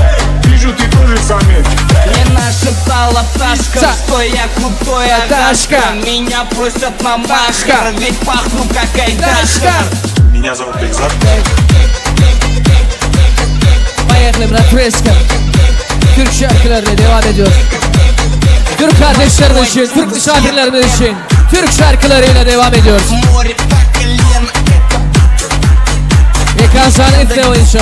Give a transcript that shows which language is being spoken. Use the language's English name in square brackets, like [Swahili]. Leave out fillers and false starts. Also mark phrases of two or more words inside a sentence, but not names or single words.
[Russian] Вижу, ты тоже самец. Не наш шептала пташка, что я крутой Агашка. Меня просят на Машка, ведь пахну как Айдашка. Меня зовут Бекзат. Поехали, брат Фреско. [Turkish] Türk şarkılarıyla devam ediyor. Türk kardeşlerimiz için, Türk misafirlerimiz için Türk şarkılarıyla devam ediyoruz. Ekran ifle oynayacağım.